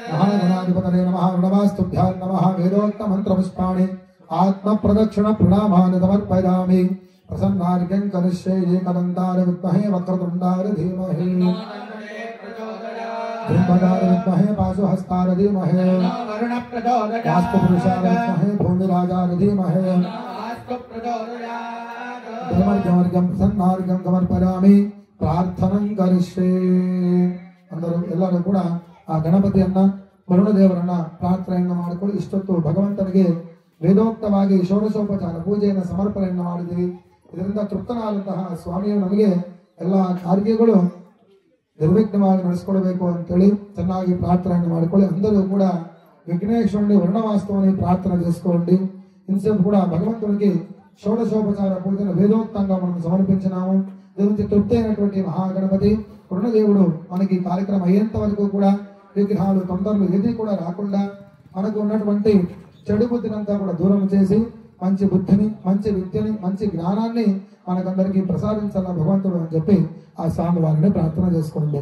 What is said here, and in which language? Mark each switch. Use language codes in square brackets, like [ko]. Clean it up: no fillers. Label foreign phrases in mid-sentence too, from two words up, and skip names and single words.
[sa] महागणाधिपतये नमः नमस्तुभ्यां नमः वेदोक्तमन्त्रपुष्पाणि आत्मप्रदक्षिणप्रणामानि समर्पयामि प्रसन्नार्घ्यं करिष्ये एकदन्ताय विद्महे वक्रतुण्डाय धीमहि धूमदाय विद्महे पाशुहस्ताय धीमहि वास्तुपुरुषाय विद्महे भूमिराजाय धीमहि धर्मार्घ्यं प्रसन्नार्घ्यं समर्पयामि प्रार्थनं करिष्ये [kn] అందరూ ಎಲ್ಲರೂ ಕೂಡ ಆ ಗಣಪತಿಯನ್ನ ವರುಣದೇವರನ್ನ ಪ್ರಾರ್ಥನೆಯನ್ನ ಮಾಡಿಕೊಂಡು ಇಷ್ಟೊತ್ತು ಭಗವಂತನಿಗೆ ವೇದೋಕ್ತವಾಗಿ ಷೋಡಶೋಪಚಾರ ಪೂಜೆಯನ್ನು ಸಮರ್ಪಣೆಯನ್ನು ಮಾಡಿದ್ದೀವಿ. ಇದರಿಂದ ತೃಪ್ತನಾದಂತಹ ಸ್ವಾಮಿಯು ನಮಗೆ ಎಲ್ಲ ಕಾರ್ಯಗಳು ನಿರ್ವಿಘ್ನವಾಗಿ ನಡೆಸಿಕೊಡಬೇಕು ಅಂತೇಳಿ ಚೆನ್ನಾಗಿ ప్రార్థನೆಯನ್ನು ಮಾಡಿಕೊಳ್ಳಿ. [te] అందరూ ಕೂಡ విఘ్నేశ్వరుని వర్ణవాస్తవాన్ని ప్రార్థన చేసుకోండి. ఇంతసేపు కూడా భగవంతునికి షోడశోపచార పూజను వేదోక్తంగా మనం సమర్పించినాము. దీనికి తృప్తి అయినటువంటి మహాగణపతి వరుణదేవుడు మనకి కార్యక్రమం అయ్యేంత వరకు కూడా విగ్రహాలు తొందరలు ఏది కూడా రాకుండా మనకు ఉన్నటువంటి చెడు బుద్ధినంతా కూడా దూరం చేసి మంచి బుద్ధిని, మంచి విద్యని, మంచి జ్ఞానాన్ని మనకందరికీ ప్రసాదించాల భగవంతుడు అని చెప్పి ఆ స్వామి వారిని ప్రార్థన చేసుకోండి.